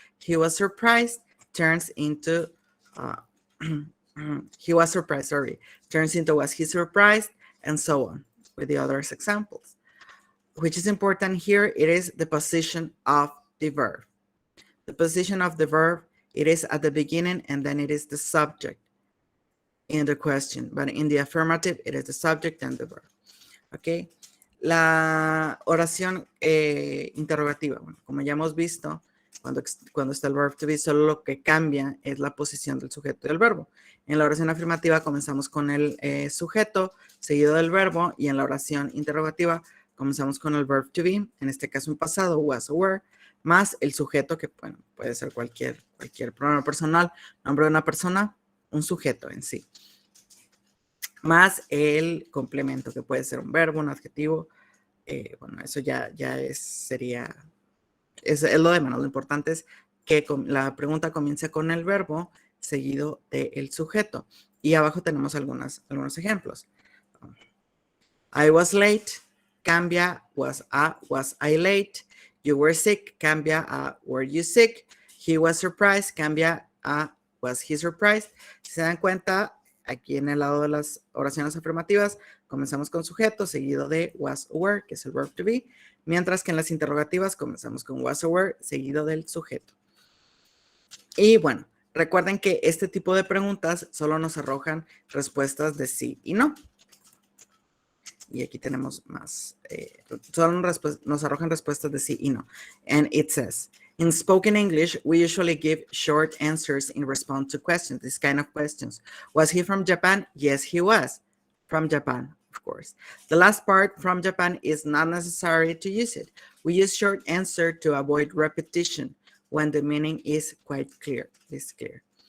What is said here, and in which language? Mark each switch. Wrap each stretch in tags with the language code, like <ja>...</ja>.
<en>He was surprised turns into he was surprised, sorry, turns into was he surprised, and so on with the others examples. Which is important here, it is the position of the verb. The position of the verb, it is at the beginning and then it is the subject in the question. But in the affirmative, it is the subject and the verb. Okay.</en> <es>La oración interrogativa, bueno, como ya hemos visto, cuando está el verb to be, solo lo que cambia es la posición del sujeto y del verbo. En la oración afirmativa comenzamos con el sujeto seguido del verbo, y en la oración interrogativa comenzamos con el verb to be, en este caso en pasado, was o were, más el sujeto, que bueno, puede ser cualquier pronombre personal, nombre de una persona, un sujeto en sí, más el complemento, que puede ser un verbo, un adjetivo. Bueno, eso ya sería lo de menos. Lo importante es que la pregunta comience con el verbo seguido del sujeto. Y abajo tenemos algunos ejemplos.</es> <en>I was late, cambia was I late. You were sick,</en> <es>cambia a</es> <en>were you sick. He was surprised, cambia a was he surprised.</en> <es>Si se dan cuenta, aquí en el lado de las oraciones afirmativas, comenzamos con sujeto seguido de was or were, que es el verb to be, mientras que en las interrogativas comenzamos con was or were seguido del sujeto. Y bueno, recuerden que este tipo de preguntas solo nos arrojan respuestas de sí y no. Y aquí tenemos más. Solo nos arrojan respuestas de sí y no.</es> <en>And it says, in spoken English, we usually give short answers in response to questions, this kind of questions. Was he from Japan? Yes, he was from Japan, of course. The last part, from Japan, is not necessary to use it. We use short answer to avoid repetition when the meaning is quite clear. It's clear.</en>